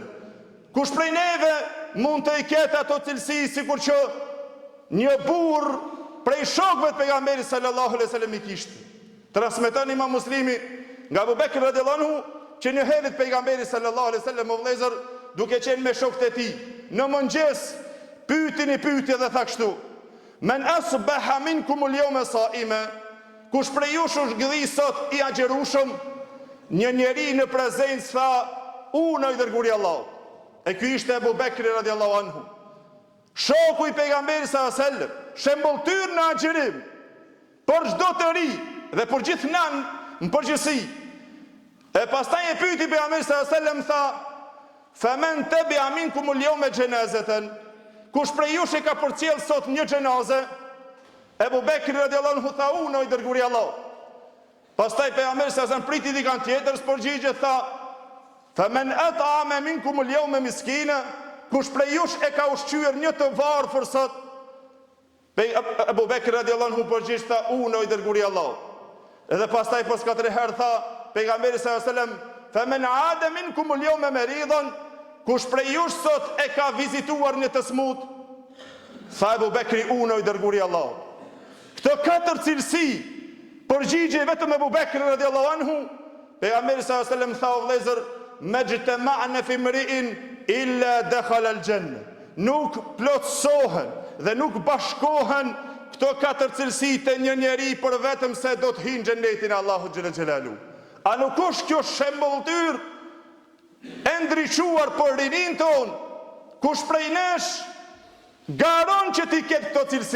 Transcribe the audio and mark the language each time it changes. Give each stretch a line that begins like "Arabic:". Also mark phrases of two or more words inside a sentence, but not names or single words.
Albanian: Kush prej neve mund të i ketë ato cilësi sikur që një burr prej shokëve të pejgamberit
Arabic: صلى الله عليه وسلم
Albanian: i kishte? Transmeton Imam Muslimi nga Abu Bekr
Arabic: رضي الله عنه
Albanian: që një herë pejgamberi
Arabic: صلى الله عليه وسلم
Albanian: o vëllezër, duke qenë me shokët e tij, në mëngjes pyetini pyetje dhe tha kështu:
Arabic: من أصبح منكم اليوم صائما,
Albanian: kush prej jush është gdhi sot i agjerueshëm? Një njeri në prezencë tha: unë i dërguari i Allahut. E ky ishte Abu Bekri
Arabic: رضي الله عنه,
Albanian: shoku i pejgamberit
Arabic: صلى الله عليه وسلم,
Albanian: shembulltyr në agjerim për çdo të ri dhe për gjithë nan në përgjithësi. E pastaj e pyeti pejgamberi
Arabic: صلى الله عليه وسلم,
Albanian: tha:
Arabic: فمن تبع منكم اليوم جنازة,
Albanian: kush prej jush e ka përcjell sot një xhenazë? Abu Bekri
Arabic: رضي الله عنه
Albanian: tha: unë i dërguari i Allahut. Pastaj pejgamberi
Arabic: صلى الله عليه وسلم
Albanian: priti dikant tjetër, përgjigjet tha:
Arabic: فمن أطعم منكم اليوم مسكينا,
Albanian: kush prej jush e ka ushqyer një të varfër sot? Abu Bekri
Arabic: رضي الله عنه
Albanian: përgjigj tha: unë i dërguari i Allahut. Edhe pastaj pas 4 herë tha pejgamberi
Arabic: صلى الله عليه وسلم: فمن عاد منكم اليوم مريضا,
Albanian: kush prej jush sot e ka vizituar një të smut? Tha Ebu Bekri, unë o i dërguri Allah. Këto 4 cilësi përgjigje vetëm Ebu Bekri
Arabic: رضي الله عنه.
Albanian: Pejgamberi
Arabic: صلى الله عليه وسلم
Albanian: tha o vëllezër,
Arabic: ما اجتمعن في امرئ إلا دخل الجنة.
Albanian: Nuk plotësohen dhe nuk bashkohen këto 4 cilësi të një njeri për vetëm se do të hinë xhenetin e Allahut
Arabic: جل جلاله.
Albanian: A nuk është kjo shembulltyr e ndriçuar për rinin ton? Kush prej nesh garon që ti ketë këto cilësi?